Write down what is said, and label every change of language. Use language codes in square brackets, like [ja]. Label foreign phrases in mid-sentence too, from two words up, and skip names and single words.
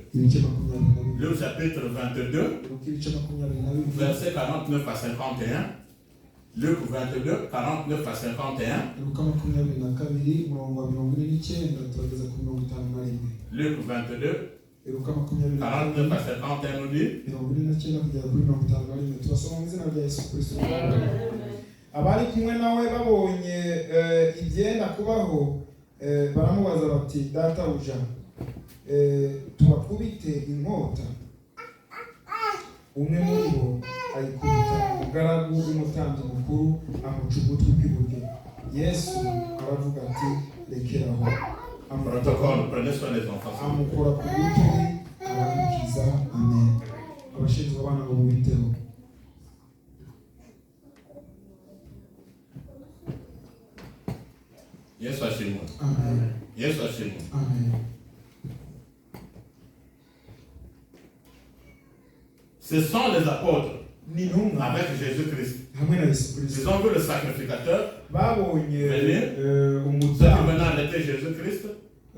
[fr] Luc, chapitre 22, verset 49 à 51. Luc 22, 49 à 51. Luc 22, 49 à 51 nous dit. [rw] Abari kumwe nawe babonye ibyenda kubaho baramubaza bati databuja tubakubite inkota. Umwe muri bo ayikubita umugaragu w'umutambyi mukuru amuca ugutwi kw'iburyo. Yesu aravuga ati rekeraho. Amukora ku gutwi aramukiza. Amen. Abashinzwe abana ngo bubiteho. Yesu ashimwe. Amen. Yesu ashimwe. Amen. [fr] Ce sont les apôtres avec Jésus-Christ. Ils ont vu le sacrificateur venir. Celui venant était Jésus-Christ.